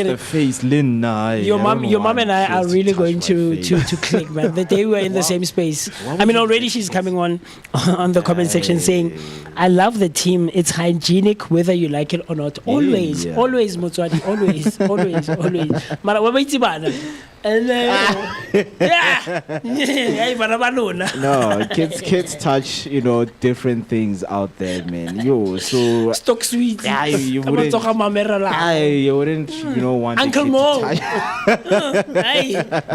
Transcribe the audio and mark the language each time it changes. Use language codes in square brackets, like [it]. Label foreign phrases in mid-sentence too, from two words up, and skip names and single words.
[en] the face, Lynn. your mom and I are really going to click, man. The day we were in the same space. I mean, already she's coming on the comment section saying, "I love the team. It's hygienic whether you like it or not. Always, Motswadi. Always. [tn] Mara wa ba itse bana. [en] And No, kids touch, different things out there, man. So stock sweet. you wouldn't want Uncle the kid Mo. to touch.